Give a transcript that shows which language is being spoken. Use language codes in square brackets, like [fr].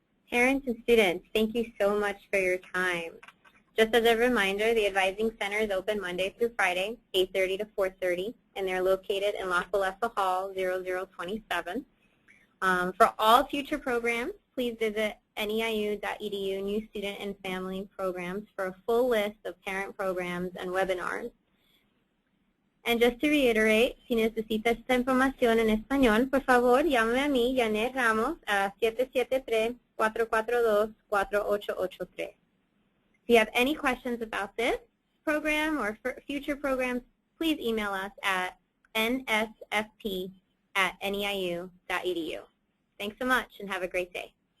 [en] Parents and students, thank you so much for your time. Just as a reminder, the Advising Center is open Monday through Friday, 8:30 to 4:30, and they're located in La Salesa Hall, 0027. For all future programs, please visit NEIU.edu, New Student and Family Programs, for a full list of parent programs and webinars. And just to reiterate, [es] si necesita esta información en español, por favor, llámame a mí, Janet Ramos, a 773-442-4883. [en] If you have any questions about this program or for future programs, please email us at nsfp@neiu.edu. Thanks so much and have a great day.